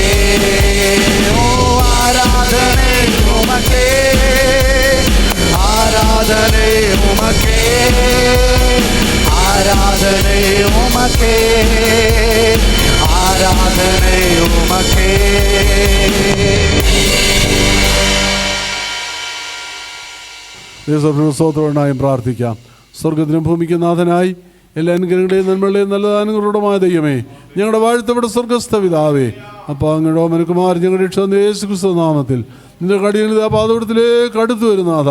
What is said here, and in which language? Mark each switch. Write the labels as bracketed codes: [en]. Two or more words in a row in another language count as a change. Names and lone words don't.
[ta] ஓ ஆராதனை உமக்கே, ஆராதனை உமக்கே, ஆராதனை உமக்கே, ஆராதனை உமக்கே. [ml] സ്തോത്രനായും പ്രാർത്ഥിക്കാം. സ്വർഗത്തിനും ഭൂമിക്കും നാഥനായി എല്ലാ അനുഗ്രഹങ്ങളെയും നന്മകളെയും നല്ല ദാനങ്ങളുടമായ ദൈവമേ, ഞങ്ങളുടെ വാഴ്ത്തപ്പെട്ട സ്വർഗസ്ഥ പിതാവേ, അപ്പോൾ അങ്ങയുടെ ഓമനകുമാർ ഞങ്ങളുടെ രക്ഷകനായ യേശുക്രിസ്തു നാമത്തിൽ നിന്റെ കടിയങ്ങൾ ആ പാദപീഠത്തിലേക്ക് അടുത്തു വരുന്നാഥാ.